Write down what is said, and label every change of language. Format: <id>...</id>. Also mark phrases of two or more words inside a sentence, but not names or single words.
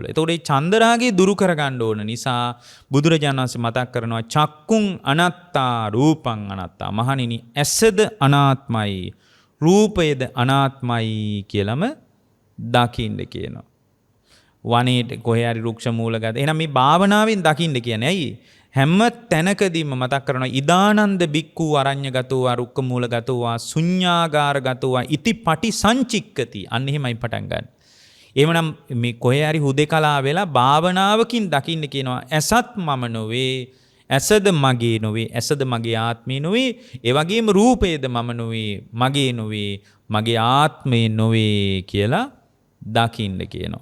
<si>එතකොට මේ චන්දරාගය දුරු කරගන්න ඕන නිසා බුදුරජාණන් වහන්සේ මතක් කරනවා</si> <pi>චක්කුං අනත්තා රූපං අනත්තා.</pi> <si>මහණෙනි, ඇසද අනාත්මයි, රූපයද අනාත්මයි කියලාම දකින්න කියනවා. වනයේට කොහේ හරි රුක්ෂ මූලගත. එහෙනම් මේ භාවනාවෙන් දකින්න කියන්නේ ඇයි? හැම තැනකදීම මතක් කරනවා</si> <pi>ඉදානන්ද බික්ඛු අරඤ්‍යගතෝ රුක්ක මූලගතෝ ශුඤ්ඤාගාරගතෝ ඉති පටි සංචික්කති.</pi> <si>අන්න එහෙමයි පටන් ගන්න. එහෙමනම් මේ කොහේ හරි හුදේකලා වෙලා භාවනාවකින් දකින්න කියනවා ඇසත් මම නොවේ, ඇසද මගේ නොවේ, ඇසද මගේ ආත්මේ නොවේ, ඒ වගේම රූපේද මම නොවේ, මගේ නොවේ, මගේ ආත්මේ නොවේ කියලා දකින්න කියනවා.</si>